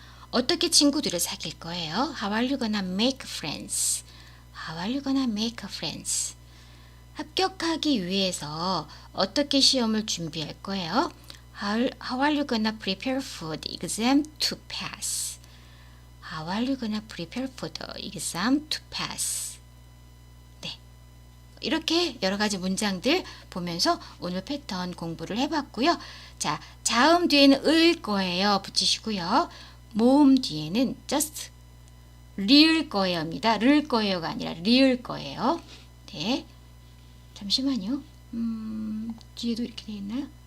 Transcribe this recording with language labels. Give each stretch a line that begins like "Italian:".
Korean: 어떻게 친구들을 사귈 거예요?
English: How are you gonna make friends? How are you gonna make friends?
Korean: 합격하기 위해서 어떻게 시험을 준비할 거예요?
English: How are you gonna prepare for the exam to pass? How are you gonna prepare for the exam to pass?
Korean: 이렇게 여러 가지 문장들 보면서 오늘 패턴 공부를 해봤고요. 자, 자음 뒤에는 을 거예요. 붙이시고요. 모음 뒤에는 just 리을 거예요입니다. 를 거예요가 아니라 리을 거예요. 네, 잠시만요. 뒤에도 이렇게 되어 있나요?